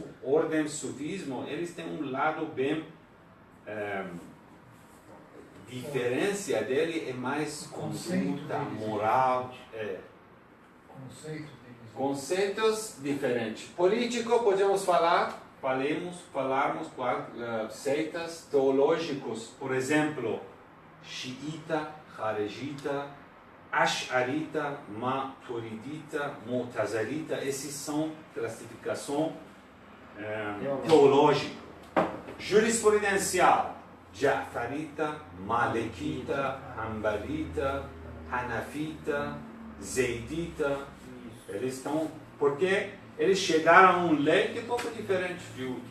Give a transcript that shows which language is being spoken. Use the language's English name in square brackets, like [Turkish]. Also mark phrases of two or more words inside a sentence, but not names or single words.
[Portuguese] Ordem sufismo, eles têm um lado bem... diferença dele é mais conduta, moral. Conceitos diferentes. Político, podemos falarmos qual seitas teológicos, por exemplo, xiita, haregita, ash'arita, maturidita, mutazalita, esses são classificação teológica. Jurisprudencial, Ja'farita, Malikita, Hanbalita, Hanafita, Zaydita, eles estão, porque eles chegaram a uma lei que é um pouco diferente de outro.